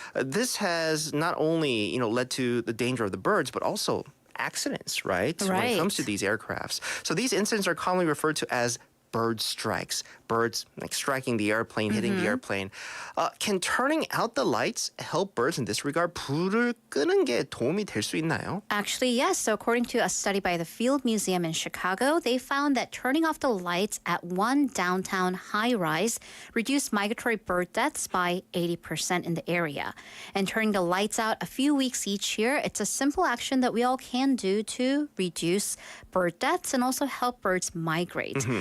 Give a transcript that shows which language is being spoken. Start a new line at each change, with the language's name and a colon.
English: This has not only, led to the danger of the birds, but also accidents, right? When it comes to these aircrafts. So these incidents are commonly referred to as bird strikes. Birds like striking the airplane, hitting the airplane. Can turning out the lights help birds in this regard?
Korean: 불을 끄는 게 도움이 될 수 있나요?
English: Actually, yes. So according to a study by the Field Museum in Chicago, they found that turning off the lights at one downtown high-rise reduced migratory bird deaths by 80% in the area. And turning the lights out a few weeks each year, it's a simple action that we all can do to reduce bird deaths and also help birds migrate.